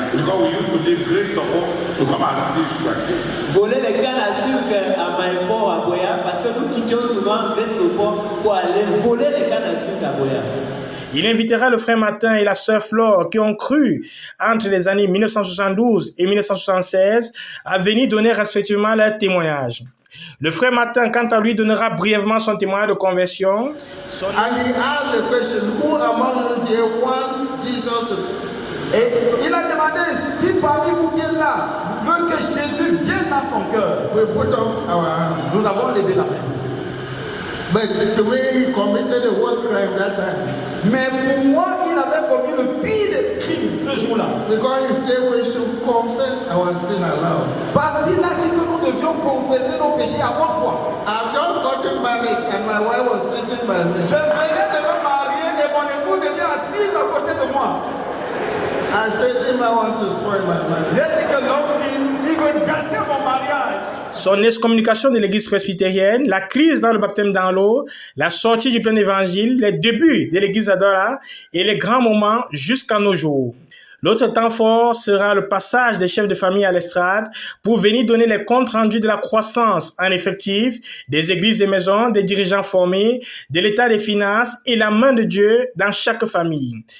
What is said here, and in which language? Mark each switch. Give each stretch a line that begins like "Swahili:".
English: Because we used to leave great support to come and steal sugarcane.
French: Voler les cannes à sucre à Maïfort à Boya parce que nous quittions souvent great support pour aller voler les cannes à sucre à Boya. Il invitera le frère Martin et la sœur Flore qui ont cru entre les années 1972 et 1976 à venir donner respectivement leur témoignage. Le frère Martin, quant à lui, donnera brièvement son témoignage de conversion.
English: And he asked the question, who among you here wants Jesus to...
French: Et il a demandé, qui parmi vous qui est là veut que Jésus vienne dans son cœur?
English: We put up our hands.
French: Nous avons levé la main.
English: But to me, he committed the worst crime that time.
French: Mais pour moi, il avait commis le pire des crimes ce jour-là.
English: Because he said we should confess our sin aloud.
French: Parce qu'il a dit que nous devions confesser nos péchés à haute voix.
English: I've just gotten married and my wife was sitting by me.
French: Je venais de me marier et mon épouse était assise à côté de moi.
English: I said to him, I want to spoil my marriage.
French: J'ai dit que l'homme, il veut gâter mon mariage. Son excommunication de l'église presbytérienne, la crise dans le baptême dans l'eau, la sortie du plein évangile, les débuts de l'église Adora et les grands moments jusqu'à nos jours. L'autre temps fort sera le passage des chefs de famille à l'estrade pour venir donner les comptes rendus de la croissance en effectif, des églises et maisons, des dirigeants formés, de l'état des finances et la main de Dieu dans chaque famille.